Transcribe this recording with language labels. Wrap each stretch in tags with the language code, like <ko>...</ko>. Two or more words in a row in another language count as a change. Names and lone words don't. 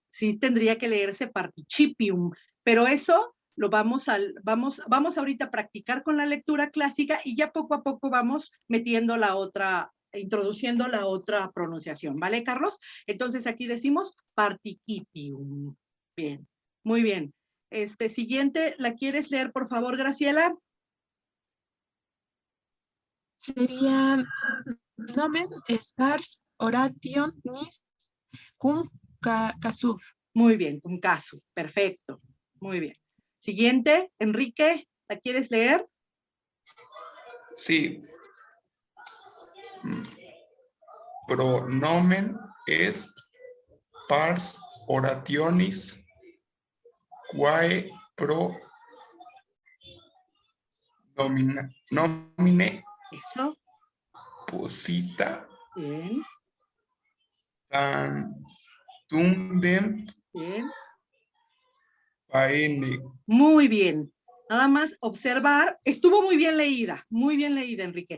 <es>Sí tendría que leerse participium, pero eso lo vamos ahorita a practicar con la lectura clásica y ya poco a poco vamos metiendo introduciendo la otra pronunciación, ¿vale, Carlos? Entonces aquí decimos participium. Bien, muy bien. Siguiente, ¿la quieres leer, por favor, Graciela?</es> <la>Sería nomen spars orationis cum casu.</la> <es>Muy bien,</es> <la>cum casu.</la> <es>Perfecto. Muy bien. Siguiente, Enrique, ¿la quieres leer? Sí.</es> <la>Pronomen est pars orationis quae pro nomine</la> <es>Eso.</es> <la>posita</la> <es>Bien.</es> <la>tantundem</la> <es>Bien.</es> <la>paene.</la> <es>Muy bien. Nada más observar, estuvo muy bien leída, Enrique.</es>